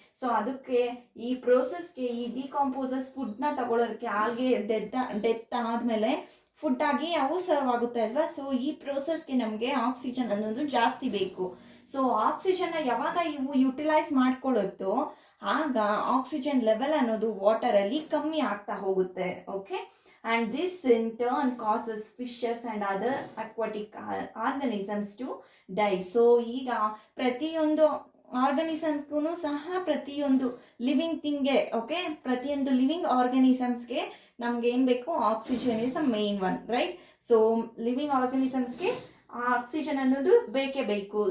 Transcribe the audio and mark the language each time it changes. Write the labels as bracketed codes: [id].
[kn] So ಅದಕ್ಕೆ ಈ ಪ್ರೋಸೆಸ್ಗೆ ಈ ಡಿಕಾಂಪೋಸರ್ಸ್ ಫುಡ್ನ ತಗೊಳ್ಳೋದಕ್ಕೆ ಆಲ್ಗೆ ಡೆತ್ ಆದ್ಮೇಲೆ ಫುಡ್ ಆಗಿ ಅವು ಸರ್ವ್ ಆಗುತ್ತೆ ಅಲ್ವಾ. ಸೊ ಈ ಪ್ರೋಸೆಸ್ಗೆ ನಮಗೆ ಆಕ್ಸಿಜನ್ ಅನ್ನೋದು ಜಾಸ್ತಿ ಬೇಕು. ಸೊ ಆಕ್ಸಿಜನ್ ಯಾವಾಗ ಇವು ಯುಟಿಲೈಸ್ ಮಾಡ್ಕೊಳ್ಳುತ್ತೋ ಆಗ ಆಕ್ಸಿಜನ್ ಲೆವೆಲ್ ಅನ್ನೋದು ವಾಟರ್ ಅಲ್ಲಿ ಕಮ್ಮಿ ಆಗ್ತಾ ಹೋಗುತ್ತೆ. [en] Okay, and this in turn causes fishes and other aquatic organisms to die. [kn] So ಈಗ ಪ್ರತಿಯೊಂದು ಆರ್ಗನಿಸಮ್ಗೂ ಸಹ ಪ್ರತಿಯೊಂದು ಲಿವಿಂಗ್ ಥಿಂಗ್ಗೆ ಓಕೆ ಪ್ರತಿಯೊಂದು ಲಿವಿಂಗ್ ಆರ್ಗನಿಸಮ್ಸ್ಗೆ ನಮ್ಗೆ ಏನು ಬೇಕು, [en] Oxygen is a main one right. [kn] So living ಆರ್ಗನಿಸಮ್ಸ್ಗೆ oxygen ಅನ್ನೋದು ಬೇಕೇ ಬೇಕು.